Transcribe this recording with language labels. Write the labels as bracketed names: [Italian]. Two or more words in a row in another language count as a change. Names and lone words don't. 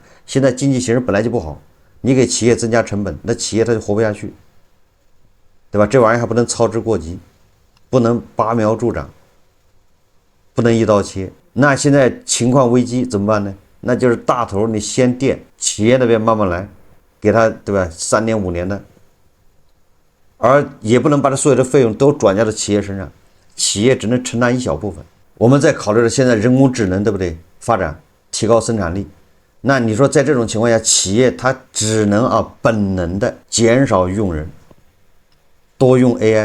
[Chinese] 現在經濟形勢本來就不好，你給企業增加成本，那企業它就活不下去，對吧？這玩意兒還不能操之過急，不能拔苗助長，不能一刀切。那現在情況危機怎麼辦呢？那就是大頭你先墊，企業那邊慢慢來，給他，對吧？3年5年的，而也不能把他所有的費用都轉嫁到企業身上，企業只能承擔一小部分。我們再考慮了現在人工智能，对不对？發展提高生產力，那你說在這種情況下，企業它只能本能的減少用人，多用 AI。